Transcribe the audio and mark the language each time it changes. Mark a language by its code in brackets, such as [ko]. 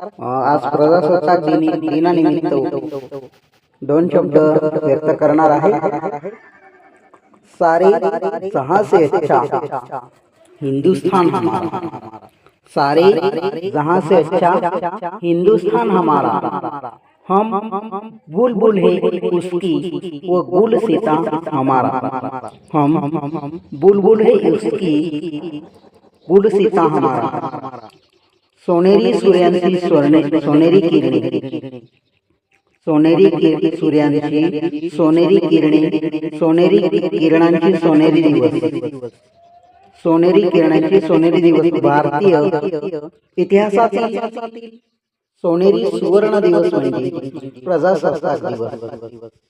[mr] आज प्रजासत्ताक दिनानिमित्त दोन शब्द व्यक्त करणार आहे. [hi] सारे जहां से अच्छा हिंदुस्तान हमारा. सारे जहां से अच्छा हिंदुस्तान हमारा. हम बुलबुल है उसकी वो गुल सीता हमारा. हम बुलबुल है उसकी गुल सीता हमारा. [mr] सोनेरी सूर्यांची सोनेरी किरणे. सूर्यांची सोनेरी किरणे. सोनेरी किरणांची सोनेरी दिवस. सोनेरी किरणांची सोनेरी दिवस. भारतीय इतिहासातील सोनेरी सुवर्ण दिवस म्हणजे प्रजासत्ताक दिवस.